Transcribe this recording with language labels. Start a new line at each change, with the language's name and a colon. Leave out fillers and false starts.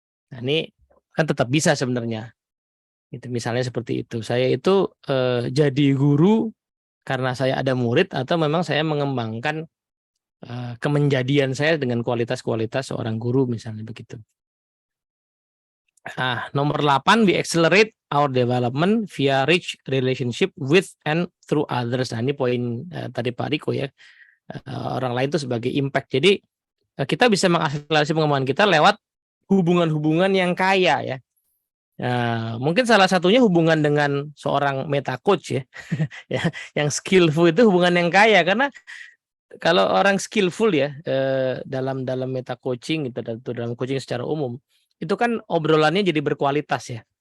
Indonesian: Nah, ini kan tetap bisa sebenarnya. Itu misalnya seperti itu. Saya itu jadi guru karena saya ada murid atau memang saya mengembangkan kemenjadian saya dengan kualitas-kualitas seorang guru misalnya begitu. Nah, nomor 8,
English: we accelerate our development via rich relationship with and through others.
Indonesian: Nah, ini poin tadi Pak Riko ya. Orang lain itu sebagai impact. Jadi kita bisa mengakselerasi pengembangan kita lewat hubungan-hubungan yang kaya ya. Mungkin salah satunya hubungan dengan seorang meta coach ya. Ya, yang skillful itu hubungan yang kaya, karena kalau orang skillful ya dalam meta coaching gitu, dalam coaching secara umum itu kan obrolannya jadi berkualitas ya.